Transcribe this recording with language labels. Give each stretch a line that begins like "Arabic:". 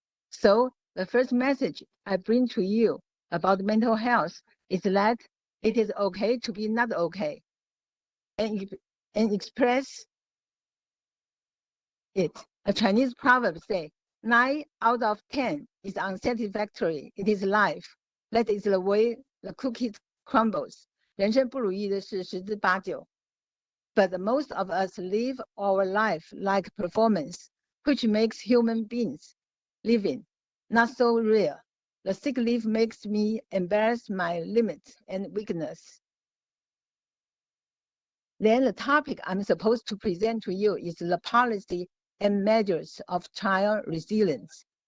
English: So the first message I bring to you about mental health is that it is okay to be not okay and express it. A Chinese proverb says, 9 out of 10 is unsatisfactory. It is life. That is the way the cookie crumbles.
Chinese: 人生不如意的事十之八九.
English: But most of us live our life like performance, which makes human beings living not so real. The sick leave makes me embrace my limits and weakness. Then the topic I'm supposed to present to you is the policy and measures of child resilience.